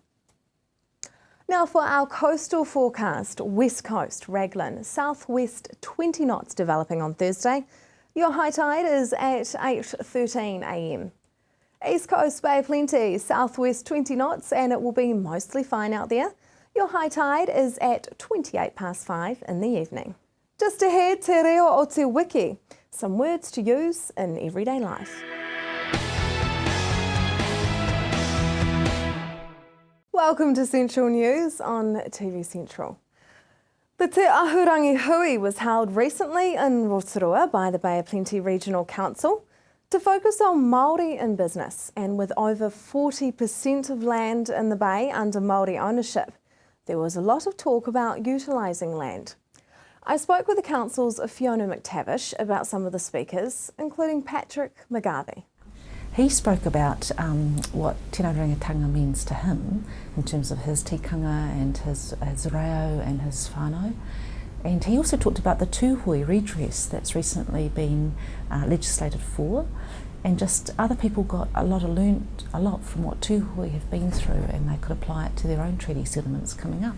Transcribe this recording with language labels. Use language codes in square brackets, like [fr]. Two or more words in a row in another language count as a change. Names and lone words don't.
[en] Now for our coastal forecast, west coast, Raglan, southwest 20 knots developing on Thursday. Your high tide is at 8:13 a.m. East Coast, Bay of Plenty, southwest 20 knots, and it will be mostly fine out there. Your high tide is at 5:28 in the evening. Just ahead, [mi] te reo o te wiki, [en] some words to use in everyday life. Welcome to Central News on TV Central. The Te Ahurangi Hui was held recently in Rotorua by the Bay of Plenty Regional Council to focus on Māori in business, and with over 40% of land in the Bay under Māori ownership, there was a lot of talk about utilising land. I spoke with the Council's Fiona McTavish about some of the speakers, including Patrick McGarvey. He spoke about what [mi] tēnā rangatanga [en] means to him in terms of his tikanga and his reo and his whānau. And he also talked about the tūhoe redress that's recently been legislated for, and just other people learnt a lot from what tūhoe have been through, and they could apply it to their own treaty settlements coming up.